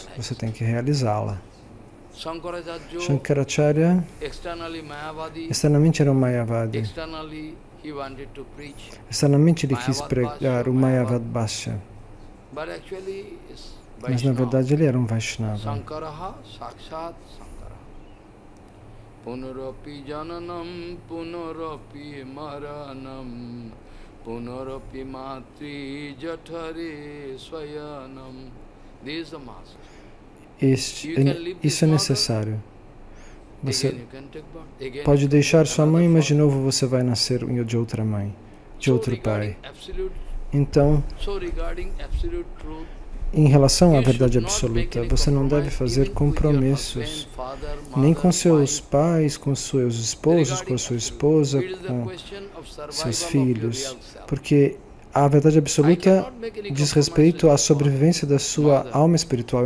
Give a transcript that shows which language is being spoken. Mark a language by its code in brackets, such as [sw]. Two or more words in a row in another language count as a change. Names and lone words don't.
[pt] Você tem que realizá-la. Shankaracharya externamente era um Mayavadi. Externamente ele quis pregar o Mayavad Bhashya. Mas na verdade ele era um Vaishnava. [sa] पुनरपि जननं, पुनरपि मरणं, पुनरपि मातृ जठरे स्वयनं. [pt] Isso é necessário. Você pode deixar sua mãe, mas de novo você vai nascer de outra mãe, de outro pai. Então, em relação à verdade absoluta, você não deve fazer compromissos, nem com seus pais, com seus esposos, com a sua esposa, com seus filhos, porque a verdade absoluta diz respeito à sobrevivência da sua alma espiritual.